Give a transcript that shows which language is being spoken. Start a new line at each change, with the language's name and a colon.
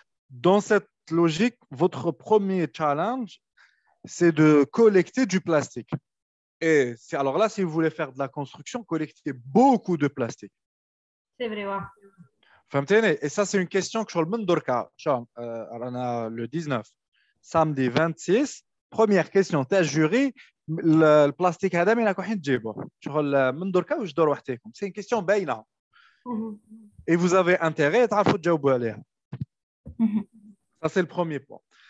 French: Dans cette logique, votre premier challenge, c'est de collecter du plastique. Et alors là, si vous voulez faire de la construction, collectez beaucoup de plastique. C'est vrai, ouais.
Arabic: فهمتيني؟
French: Et ça, c'est une question que je le
Arabic: دركا.
French: Le 19, samedi 26, première question
Arabic: تاع الجوري, البلاستيك هذا من راكم حين تجيبوه؟ شغل من دركا واش دور وحدكم؟
French: C'est une question
Arabic: باينه.
French: Et vous avez intérêt
Arabic: تعرفوا تجاوبوا عليها.
French: Ça, c'est le premier point.